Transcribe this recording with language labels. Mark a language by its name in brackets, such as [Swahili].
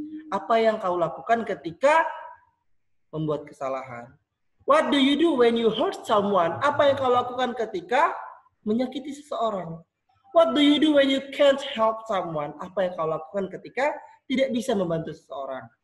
[Indonesian] Apa yang kau lakukan ketika membuat kesalahan? [English] What do you do when you hurt someone? [Indonesian] Apa yang kau lakukan ketika menyakiti seseorang? [English] What do you do when you can't help someone? [Indonesian] Apa yang kau lakukan ketika tidak bisa membantu seseorang?